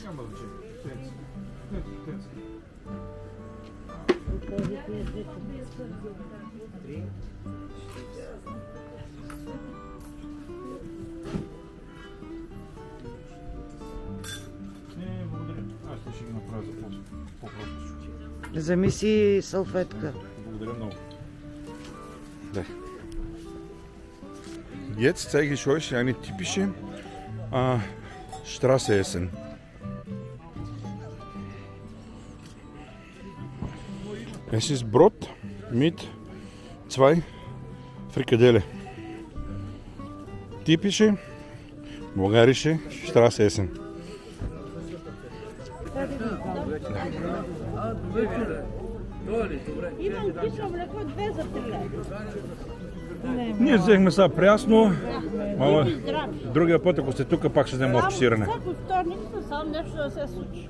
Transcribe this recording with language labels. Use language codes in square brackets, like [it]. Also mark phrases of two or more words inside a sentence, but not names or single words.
[bg] Няма значение. Не, благодаря. Аз ще ги направя за по-просто. Вземи си салфетка. Благодаря много. Да. [de] Jetzt zeige ich euch eine typische Straßenessen. Es ist Brot mit 2 Frikadelle. typische bulgarische Straßenessen. [bg] Имам кисело млеко 2 за 3 лева. Ние взехме сега прясно, ама Здрави. другия път, ако сте тук, пак ще вземем от псирене. Всяко вторник само нещо да се случи.